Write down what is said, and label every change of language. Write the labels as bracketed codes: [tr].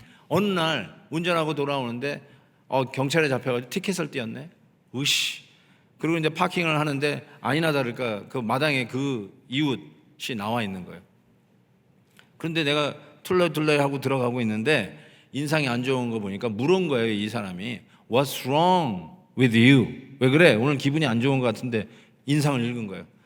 [ko] 어느 날 운전하고 돌아오는데 경찰에 잡혀가지고 티켓을 띄었네. 으씨. 그리고 이제 파킹을 하는데 아니나 다를까 그 마당에 그 이웃이 나와 있는 거예요. 그런데 내가 툴레툴레 하고 들어가고 있는데 인상이 안 좋은 거 보니까 물은 거예요. 이 사람이 [en] What's wrong with you? [ko] 왜 그래? 오늘 기분이 안 좋은 것 같은데 인상을 읽은 거예요.